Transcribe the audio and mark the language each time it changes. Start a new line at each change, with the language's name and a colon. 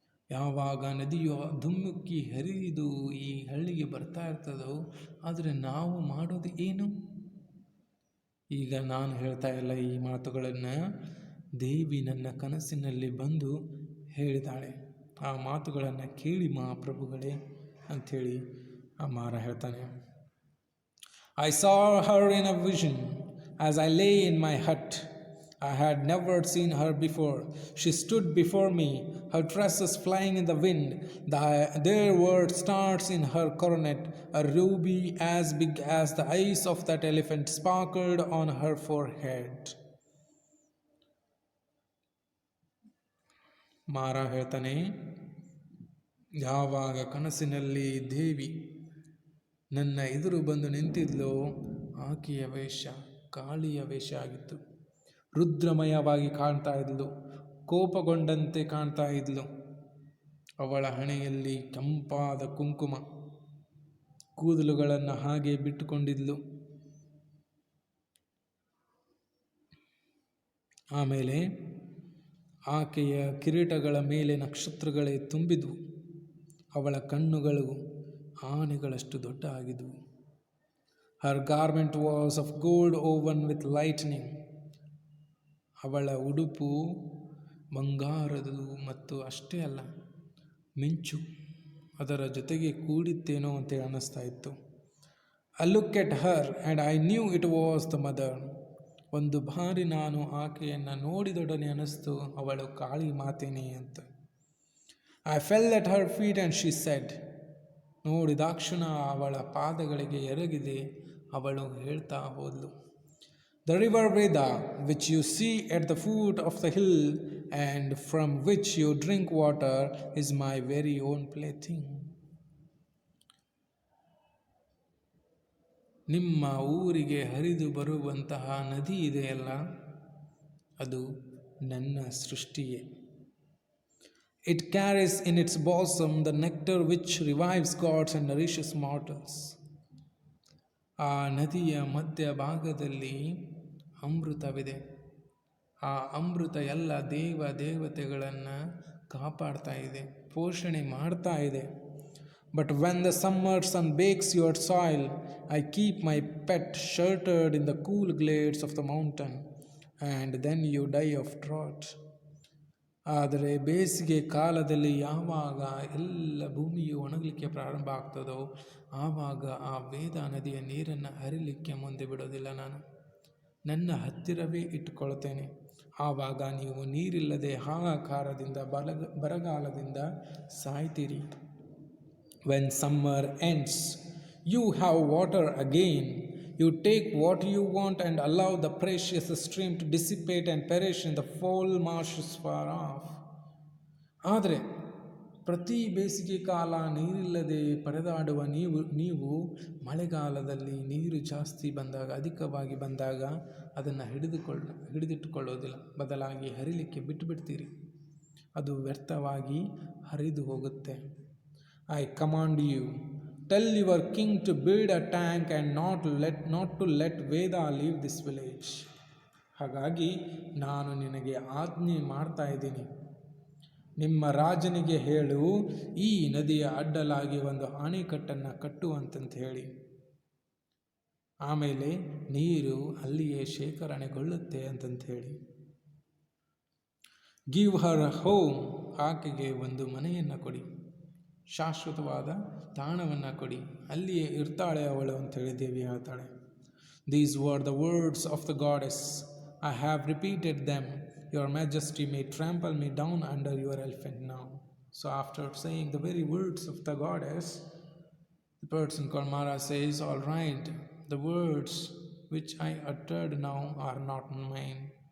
Kannada: ಯಾವಾಗ ನದಿಯು ಧುಮ್ಮುಕ್ಕಿ ಹರಿದು ಈ ಹಳ್ಳಿಗೆ ಬರ್ತಾ ಇರ್ತದೋ, ಆದರೆ ನಾವು ಮಾಡೋದು ಏನು? ಈಗ ನಾನು ಹೇಳ್ತಾ ಇಲ್ಲ ಈ ಮಾತುಗಳನ್ನು, ದೇವಿ ನನ್ನ ಕನಸಿನಲ್ಲಿ ಬಂದು ಹೇಳಿದಾಳೆ. ಆ ಮಾತುಗಳನ್ನು ಕೇಳಿ ಮಹಾಪ್ರಭುಗಳೇ ಅಂಥೇಳಿ ಆ ಮಾರ ಹೇಳ್ತಾನೆ.
English: I saw her in a vision as I lay in my hut. I had never seen her before. She stood before me, her tresses flying in the wind. There were stars in her coronet. A ruby as big as the eyes of that elephant sparkled on her forehead.
Kannada: ಮಾರ ಹೇಳ್ತಾನೆ, ಯಾವಾಗ ಕನಸಿನಲ್ಲಿ ದೇವಿ ನನ್ನ ಎದುರು ಬಂದು ನಿಂತಿದ್ಲೋ ಆಕೆಯ ವೇಷ ಕಾಳಿಯ ವೇಷ ಆಗಿತ್ತು. ರುದ್ರಮಯವಾಗಿ ಕಾಣ್ತಾ ಇದ್ಲು, ಕೋಪಗೊಂಡಂತೆ ಕಾಣ್ತಾ ಇದ್ಲು. ಅವಳ ಹಣೆಯಲ್ಲಿ ಕೆಂಪಾದ ಕುಂಕುಮ, ಕೂದಲುಗಳನ್ನು ಹಾಗೆ ಬಿಟ್ಟುಕೊಂಡಿದ್ಲು. ಆಮೇಲೆ ಆಕೆಯ ಕಿರೀಟಗಳ ಮೇಲೆ ನಕ್ಷತ್ರಗಳೇ ತುಂಬಿದ್ವು. ಅವಳ ಕಣ್ಣುಗಳು ಆನೆಗಳಷ್ಟು ದೊಡ್ಡ ಆಗಿದ್ವು.
English: Her garment was of gold woven with lightning.
Kannada: ಅವಳ ಉಡುಪು ಬಂಗಾರದು ಮತ್ತು ಅಷ್ಟೇ ಅಲ್ಲ, ಮಿಂಚು ಅದರ ಜೊತೆಗೆ ಕೂಡಿತ್ತೇನೋ ಅಂತೇಳಿ ಅನ್ನಿಸ್ತಾ ಇತ್ತು.
English: I looked at her and I knew it was the mother.
Kannada: ಒಂದು ಬಾರಿ ನಾನು ಆಕೆಯನ್ನು ನೋಡಿದೊಡನೆ ಅನ್ನಿಸ್ತು ಅವಳು ಕಾಳಿ ಮಾತೇನೆ ಅಂತ.
English: I fell at her feet and she said.
Kannada: ನೋಡಿದಾಕ್ಷಣ ಅವಳ ಪಾದಗಳಿಗೆ ಎರಗಿದೆ ಅವಳು ಹೇಳ್ತಾ ಹೋದ್ಲು,
English: The river Veda, which you see at the foot of the hill and from which you drink water, is my very own plaything.
Kannada: ನಿಮ್ಮ ಊರಿಗೆ ಹರಿದು ಬರುವಂತಹ ನದಿ ಇದೆಯಲ್ಲ, ಅದು ನನ್ನ ಸೃಷ್ಟಿಯೇ.
English: It carries in its bosom the nectar which revives gods and nourishes mortals.
Kannada: ಆ ನದಿಯ ಮಧ್ಯ ಭಾಗದಲ್ಲಿ ಅಮೃತವಿದೆ. ಆ ಅಮೃತ ಎಲ್ಲ ದೇವತೆಗಳನ್ನು ಕಾಪಾಡ್ತಾ ಇದೆ, ಪೋಷಣೆ ಮಾಡ್ತಾ ಇದೆ.
English: But when the summer sun bakes your soil, I keep my pet sheltered in the cool glades of the mountain, and then you die of drought.
Kannada: ಆದರೆ ಬೇಸಿಗೆ ಕಾಲದಲ್ಲಿ ಯಾವಾಗ ಎಲ್ಲ ಭೂಮಿಯು ಒಣಗಲಿಕ್ಕೆ ಪ್ರಾರಂಭ ಆಗ್ತದೋ ಆವಾಗ ಆ ವೇದ ನದಿಯ ನೀರನ್ನು ಹರಿಲಿಕ್ಕೆ ಮುಂದೆ ಬಿಡೋದಿಲ್ಲ. ನಾನು ನನ್ನ ಹತ್ತಿರವೇ ಇಟ್ಟುಕೊಳ್ತೇನೆ. ಆವಾಗ ನೀವು ನೀರಿಲ್ಲದೆ ಹಾಹಾಕಾರದಿಂದ ಬರಗಾಲದಿಂದ ಸಾಯ್ತೀರಿ.
English: When summer ends, you have water again. You take what you want and allow the precious stream to dissipate and perish in the foul marshes far off.
Kannada: ಆದರೆ ಪ್ರತಿ ಬೇಸಿಗೆ ಕಾಲ ನೀರಿಲ್ಲದೆ ಪರದಾಡುವ ನೀವು ಮಳೆಗಾಲದಲ್ಲಿ ನೀರು ಜಾಸ್ತಿ ಬಂದಾಗ, ಅಧಿಕವಾಗಿ ಬಂದಾಗ ಅದನ್ನು ಹಿಡಿದಿಟ್ಟುಕೊಳ್ಳೋದಿಲ್ಲ, ಬದಲಾಗಿ ಹರಿಲಿಕ್ಕೆ ಬಿಟ್ಟುಬಿಡ್ತೀರಿ. ಅದು ವ್ಯರ್ಥವಾಗಿ ಹರಿದು ಹೋಗುತ್ತೆ.
English: I command you, tell your king to build a tank and not to let Veda leave this village.
Kannada: ಹಾಗಾಗಿ ನಾನು ನಿನಗೆ ಆಜ್ಞೆ ಮಾಡ್ತಾ ಇದ್ದೀನಿ, ನಿಮ್ಮ ರಾಜನಿಗೆ ಹೇಳು, ಈ ನದಿಯ ಅಡ್ಡಲಾಗಿ ಒಂದು ಅಣೆಕಟ್ಟನ್ನು ಕಟ್ಟುವಂತಂತ ಹೇಳಿ. ಆಮೇಲೆ ನೀರು ಅಲ್ಲಿಯೇ ಶೇಖರಣೆಗೊಳ್ಳುತ್ತೆ ಅಂತಂತ ಹೇಳಿ.
English: give her home,
Kannada: ಆಕೆಗೆ ಒಂದು ಮನೆಯನ್ನು ಕೊಡಿ, ಶಾಶ್ವತವಾದ ತಾಣವನ್ನು ಕೊಡಿ, ಅಲ್ಲಿಯೇ ಇರ್ತಾಳೆ ಅವಳು ಅಂಥೇಳಿ ದೇವಿ ಹೇಳ್ತಾಳೆ.
English: These were the words of the goddess. I have repeated them. Your majesty may trample me down under your elephant now. So after saying the very words of the goddess, the person called Mara says, all right, the words which I uttered now are not mine.